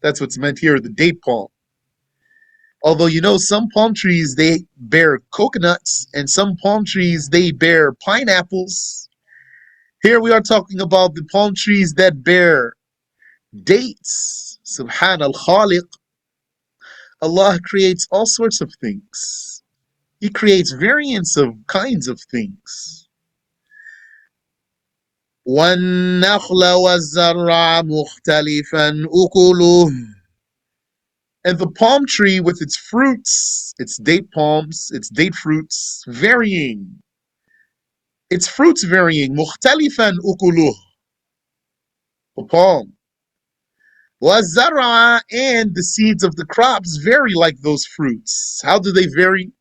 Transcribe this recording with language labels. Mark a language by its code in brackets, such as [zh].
[en] That's what's meant here, the date palm. Although, you know, some palm trees, they bear coconuts, and some palm trees, they bear pineapples. Here we are talking about the palm trees that bear dates. Subhan al-Khaliq. Allah creates all sorts of things. He creates variants of kinds of things. [ar] وَالنَّخْلَ وَالزَّرْعَ مُخْتَلِفًا أُكُلُهُ. [en] And the palm tree with its fruits, its date palms, its date fruits, varying. Its fruits varying. [ar] مُخْتَلِفًا أُكُلُهُ. [en] The palm. وَالزَّرْعَ, and the seeds of the crops vary like those fruits. How do they vary?